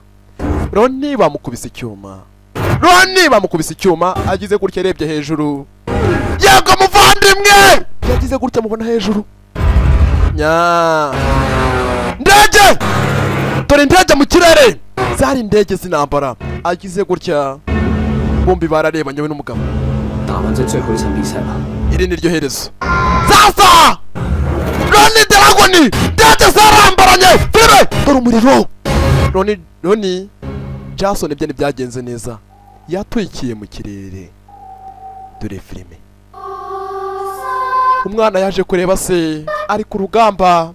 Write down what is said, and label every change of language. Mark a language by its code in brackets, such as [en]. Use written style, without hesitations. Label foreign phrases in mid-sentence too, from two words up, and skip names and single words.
[rw] Roni bamukubise icyuma agize gutya arebye hejuru. Yego muvandimwe yagize gutya mubona hejuru nya ndege dore indege mu kirere zari indege z'intambara. Agize gutya bombi bararebanye we n'umugabo. [zh] 打完这最后一场比赛吧。 [rw] iri ni ryo herezo. Sasa Roni Dragon ndege zarambaranye filime dore umuriro. Roni Jason ibyo ntibyagenze neza yatwikiye mu kirere dore filime. Umwana yaje kureba se ari ku rugamba.